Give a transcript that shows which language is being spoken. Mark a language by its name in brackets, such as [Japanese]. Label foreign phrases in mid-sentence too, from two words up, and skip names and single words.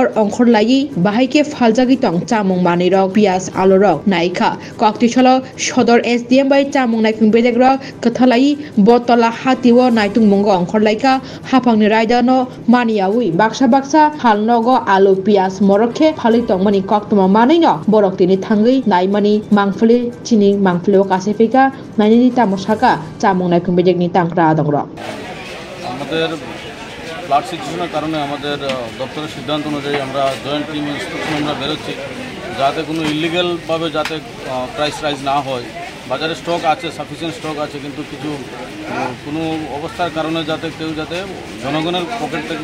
[Kok Borok] ongkhorlai bahaike phaljagi tong chamung mani rok pias alu rok naikha koktisalo sodor SDM bai chamung naikong bedek rok kathalai botala hati wo naitung mungo ongkhorlaika hapangni raijano Maniawi baksa halnogo alu pias morokhe phali tongmani koktoma manino borok tini thangai naimani mangfuli chini mangfuli kasefika naini tamosaka chamung naikung bejekni tangkra dongrok [Bangla] আমাদের [English] flood situation-er [Bangla] কারণে আমাদের দপ্তরের সিদ্ধান্ত অনুযায়ী আমরা [English] joint team instruction [Bangla] আমরা বেরোচ্ছি যাতে কোনো ইলিগ্যালভাবে যাতে [English] price rise [Bangla] না হয় বাজারে স্টক আছে [English] sufficient stock [Bangla] আছে কিন্তু কিছু কোনো অবস্থার কারণে যাতে কেউ যাতে জনগণের পকেট